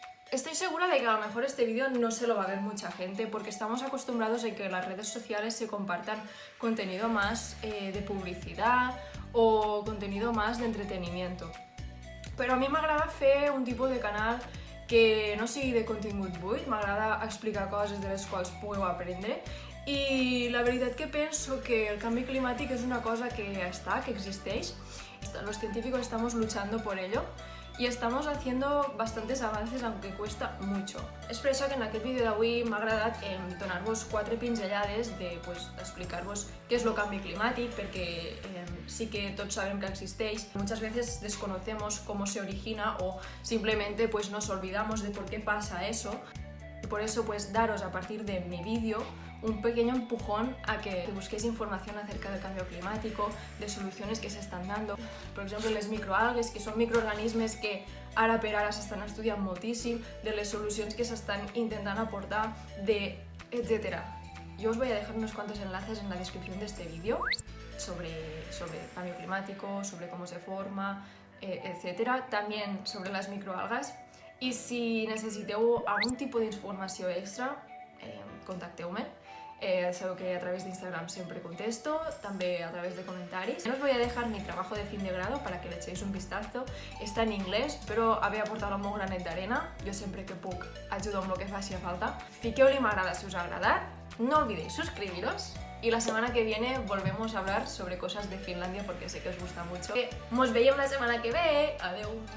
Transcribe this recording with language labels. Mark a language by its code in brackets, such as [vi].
[es] Estoy segura de que a lo mejor este vídeo no se lo va a ver mucha gente porque estamos acostumbrados a que en las redes sociales se compartan contenido más de publicidad o contenido más de entretenimiento. [ca] Però a mi m'agrada fer un tipus de canal que no sigui de contingut buit, m'agrada explicar coses de les quals pugueu aprendre i la veritat que penso que el canvi climàtic és una cosa que està, que existeix. [es] Los científicos estamos luchando por ello y estamos haciendo bastantes avances, aunque cuesta mucho. [ca] És per això que en aquest vídeo d'avui m'ha agradat donar-vos 4 pinzellades d'explicar-vos què és el canvi climàtic, perquè sí que tots sabem que existeix. [es] Muchas veces desconocemos cómo se origina o simplemente nos olvidamos de por qué pasa eso. por eso pues daros a partir de mi vídeo un pequeño empujón a que busquéis información acerca del cambio climático, de soluciones que [ca] s'estan [es] dando. [ca] Per exemple, les microalgues, que són microorganismes que ara per ara s'estan estudiant moltíssim, de les solucions que s'estan intentant aportar, etc. [es] Yo os voy a dejar unos cuantos enlaces en la descripción de este vídeo sobre cambio climático, sobre cómo se forma, etc. También sobre las microalgas. [ca] Y si necesiteu algun tipus d'informació extra, contacteu-me. Sabeu que a través de Instagram [es] siempre contesto, [ca] també a través de comentaris. [es] Os voy a dejar mi trabajo de fin de grado para que le echéis un vistazo. Está en inglés, [ca] però haver aportat el meu granet d'arena. Jo sempre que puc ajudo amb el que faci falta. Fiqueu-li m'agrada si us ha agradat. [es] No olvidéis suscribiros. Y la semana que viene volvemos a hablar sobre cosas de Finlandia porque sé que os gusta mucho. Nos veiem la semana que ve. [ca] Adeu.